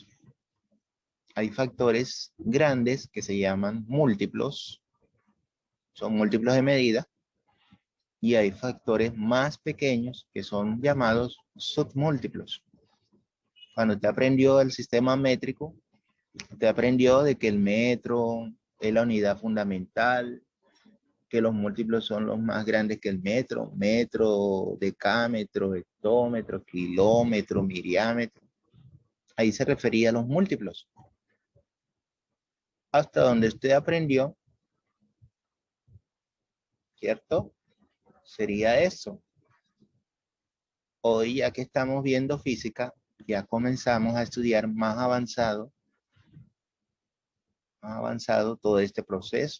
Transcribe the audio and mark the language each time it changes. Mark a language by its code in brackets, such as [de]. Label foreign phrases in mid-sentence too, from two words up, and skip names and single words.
[es] Hay factores grandes que se llaman múltiplos, son múltiplos de medida, y hay factores más pequeños que son llamados submúltiplos. Cuando usted aprendió el sistema métrico, usted aprendió de que el metro es la unidad fundamental, que los múltiplos son los más grandes que el metro, metro, decámetro, hectómetro, kilómetro, miriámetro. Ahí se refería a los múltiplos. Hasta donde usted aprendió, ¿cierto? Sería eso. Hoy, ya que estamos viendo física, ya comenzamos a estudiar más avanzado todo este proceso.